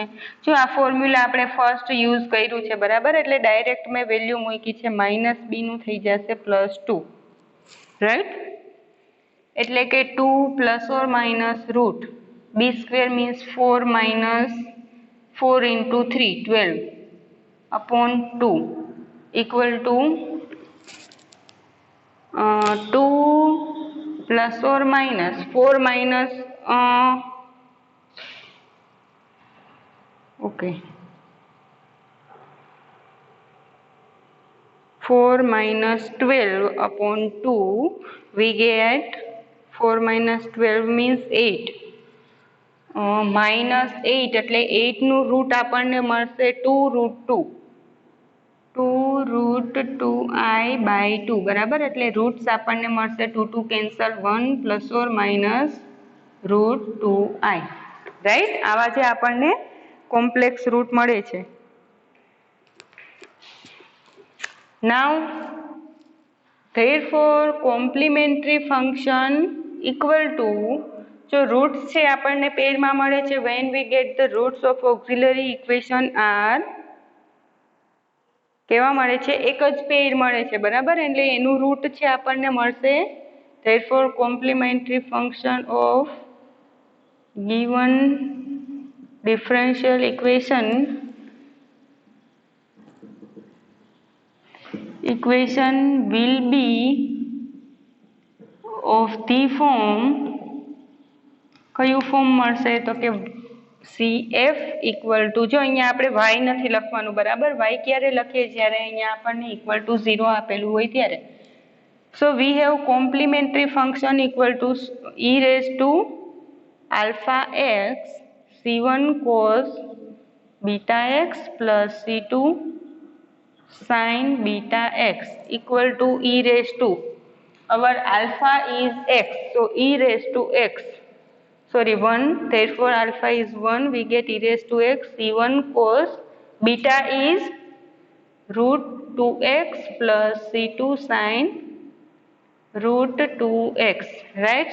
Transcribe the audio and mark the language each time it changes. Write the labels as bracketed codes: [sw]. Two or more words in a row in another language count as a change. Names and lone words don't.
[gu] જો આ ફોર્મ્યુલા આપણે [en] first use [gu] કર્યું છે બરાબર, એટલે ડાયરેક્ટ મેં [en] વેલ્યુ [gu] મૂકી છે [en] માઇનસ [gu] બીનું થઈ જશે [en] +2 રાઈટ, [gu] એટલે કે [en] 2 plus or minus root b square means 4 minus 4 into 3 12 upon 2 equal to 2 plus or minus 4 minus okay 4 minus 12 upon 2 we get 4 minus 12 means 8 minus 8 [gu] એટલે 8 નું રૂટ આપણને મળશે 2√2i by 2 બરાબર, એટલે રૂટ્સ આપણને મળશે 2 કેન્સલ 1 [en] plus or minus √2i રાઈટ. [gu] આવા જે આપણને કોમ્પ્લેક્સ રૂટ મળે છે. [en] now therefore complementary function equal to, [gu] જો રૂટ્સ છે આપણને પેરમાં મળે છે [en] when we get the roots of auxiliary equation are [gu] કેવા મળે છે? એક જ પેર મળે છે બરાબર, એટલે એનું રૂટ છે આપણને મળશે. [en] therefore complementary function of given differential equation will be of the form, [gu] કયું ફોર્મ મળશે? તો કે CF [en] equal to, [gu] જો અહીંયા આપણે y નથી લખવાનું બરાબર, y ક્યારે લખીએ? જ્યારે અહીંયા આપણને [en] equal to [gu] 0 આપેલું હોય ત્યારે. [en] so we have complementary function equal to e raise to alpha x c1 cos beta x plus c2 sin beta x equal to e raised to, our alpha is x, so e raised to x, sorry 1, therefore alpha is 1, we get e raised to x, c1 cos beta is √2x plus c2 sin √2x, right?